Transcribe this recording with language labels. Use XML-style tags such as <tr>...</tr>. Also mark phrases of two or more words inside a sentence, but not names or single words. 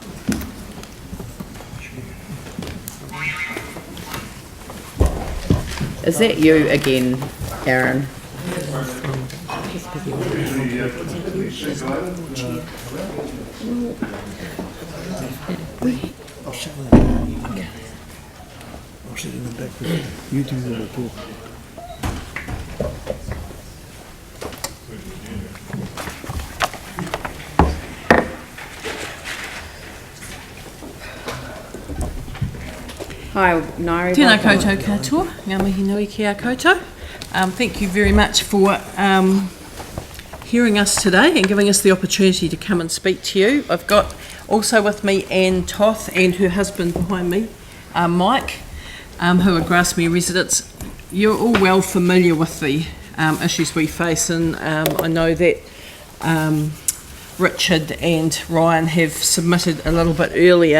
<en>Is that you again, Aaron? I'll sit in the back with you. Do the report. Hi, Ngaire.</en> <mi>Tēnā koutou katoa, ngā mihi nui ki a koutou.</mi> <en>Thank you very much for hearing us today and giving us the opportunity to come and speak to you. I've got also with me Anne Toth and her husband behind me, Mike, who are Grassmere residents. You're all well familiar with the issues we face, and I know that Richard and Ryan have submitted a little bit earlier.</en>